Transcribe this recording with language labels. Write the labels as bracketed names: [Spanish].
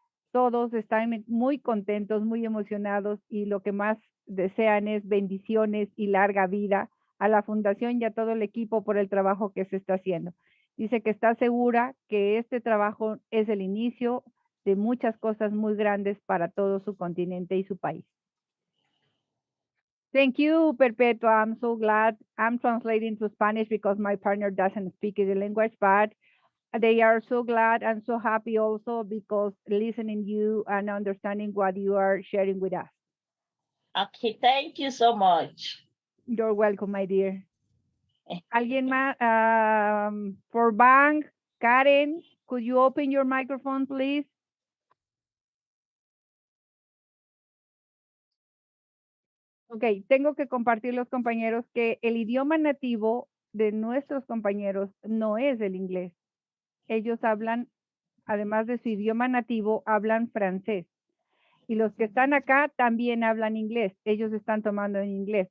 [Spanish] Todos están muy contentos, muy emocionados y lo que más desean es bendiciones y larga vida a la fundación y a todo el equipo por el trabajo que se está haciendo. Dice que está segura que este trabajo es el inicio de muchas cosas muy grandes para todo su continente y su país. [English] Thank you, Perpetua. I'm so glad. I'm translating to Spanish because my partner doesn't speak the language, but they are so glad and so happy also because listening you and understanding what you are sharing with us. Okay, thank you so much. You're welcome, my dear. [Spanish] ¿Alguien más? [English] For Bang, Karen, could you open your microphone, please? [Spanish] Ok, tengo que compartir los compañeros que el idioma nativo de nuestros compañeros no es el inglés. Ellos hablan, además de su idioma nativo, hablan francés. Y los que están acá también hablan inglés. Ellos están tomando en inglés.